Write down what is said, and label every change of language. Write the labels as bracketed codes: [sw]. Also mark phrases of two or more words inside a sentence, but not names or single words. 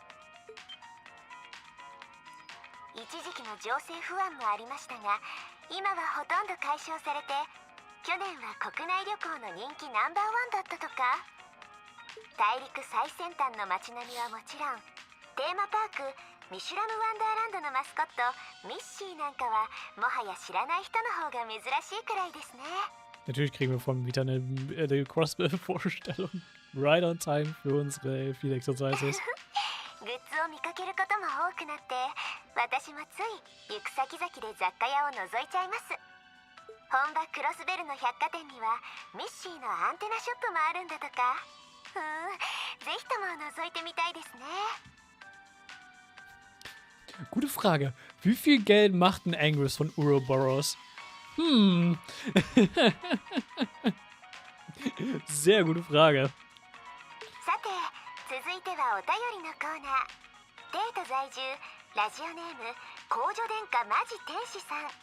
[ja] 一時期の情勢不安もありましたが、今はほとんど解消されて、去年は国内旅行の人気ナンバーワンだったとか。大陸最先端の街並みはもちろん、テーマパークミシュラムワンダーランドのマスコットミッシーなんかはもはや知らない人の方が珍しいくらいですね。 [de] Natürlich kriegen wir von wieder eine Crossbow-Vorstellung. [en] Right on time [de] für unsere [en] Field Exercises. [ja] グッズを見かけることも多くなって、私もつい行く先々で雑貨屋を覗いちゃいます。本場クロスベルの百貨店にはミッシーのアンテナショップもあるんだとか。ぜひとも覗いてみたいですね。 [de] Gute Frage. Wie viel Geld macht ein Angus von Ouroboros? Sehr gute Frage. [ja] さて、続いてはお便りのコーナー。帝都在住ラジオネーム公女殿下マジ天使さん。